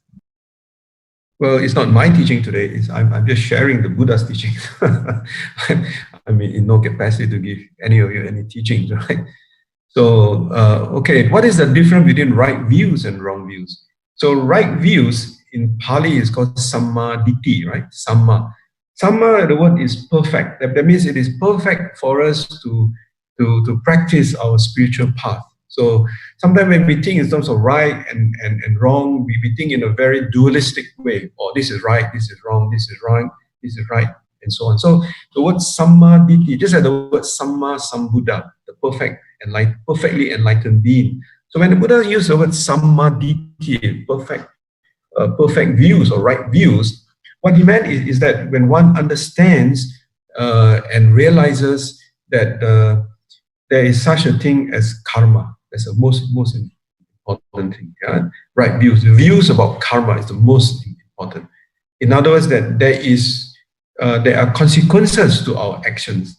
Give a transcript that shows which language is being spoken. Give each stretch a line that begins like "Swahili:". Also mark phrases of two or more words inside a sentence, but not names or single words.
English: Well, it's not my teaching today. I'm just sharing the Buddha's teachings. I mean, in no capacity to give any of you any teachings, right? So, okay, what is the difference between right views and wrong views? So, right views in Pali is called
Pali: samma ditti,
English: right? Samma. Samma, the word is perfect. That means it is perfect for us to practice our spiritual path. So sometimes when we think in terms of right and wrong, we think in a very dualistic way. Oh, this is right, this is wrong, this is wrong, this is right, and so on. So the word
Pali: samma ditti,
English: just like the word
Pali: samma sambuddha,
English: the perfectly enlightened being. So when the Buddha used the word
Pali: samma ditti,
English: perfect views or right views, what he meant is that when one understands and realizes that there is such a thing as karma, that's the most important thing. Yeah? Right views. The views about karma is the most important. In other words, that there are consequences to our actions.